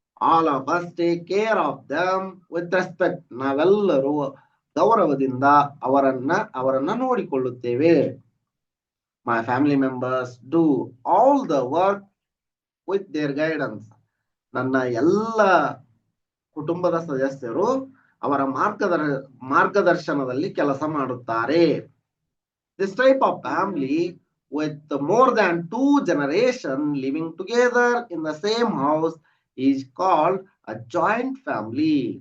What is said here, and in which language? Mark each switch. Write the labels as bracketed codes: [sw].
[en] All of us take care of them with respect. [kn] ನಾವೆಲ್ಲರೂ ಗೌರವದಿಂದ ಅವರನ್ನ ನೋಡಿಕೊಳ್ಳುತ್ತೇವೆ. [en] My family members do all the work with their guidance. [kn] ನನ್ನ ಎಲ್ಲ ಕುಟುಂಬದ ಸದಸ್ಯರು ಅವರ ಮಾರ್ಗದರ್ಶನದಲ್ಲಿ ಕೆಲಸ ಮಾಡುತ್ತಾರೆ. [en] This type of family with more than 2 generations living together in the same house is called a joint family.